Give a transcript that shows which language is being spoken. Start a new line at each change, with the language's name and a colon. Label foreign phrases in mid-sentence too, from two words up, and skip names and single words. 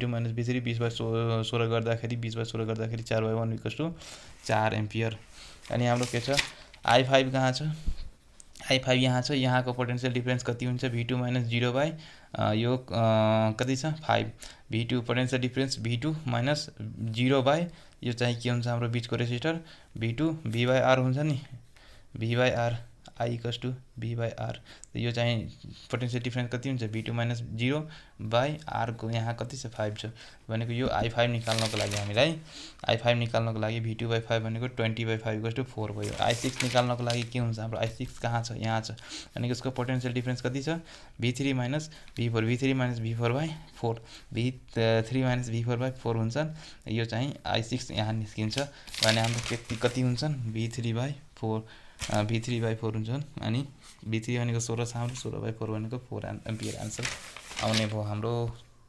Nepali: - v3 20/16 गर्दाखेरि 20/16 गर्दाखेरि 4/1 = 4 एम्पियर अनि हाम्रो के छ i5 कहाँ छ i5 यहाँ छ यहाँको
English: potential difference
Nepali: कति हुन्छ v2 - 0/, यो कति छ 5 v2 पोटेन्शियल डिफरेन्स v2 - 0/, यो चाहिँ के हुन्छ हाम्रो बीचको रेसिस्टर v2 v/r हुन्छ नि v/r i = v/r यो चाहिँ
English: potential difference
Nepali: कति हुन्छ v2 - 0/r को यहाँ कति छ 5 छ भनेको यो i5 निकाल्नको लागि हामीलाई i5 निकाल्नको लागि v2/5 भनेको 20/5 = 4 भयो i6 निकाल्नको लागि के हुन्छ हाम्रो i6 कहाँ छ यहाँ छ अनि यसको
English: potential difference
Nepali: कति छ v3 - v4 v3 - v4/4 v3 - v4/4 हुन्छ यो चाहिँ i6 यहाँ निस्किन्छ भने हाम्रो कति हुन्छन् v3/4 v3/4 हुन्छन् अनि v3 भनेको 16 छ हाम्रो 16/4 भनेको 4
English: ampere answer
Nepali: आउने भयो हाम्रो।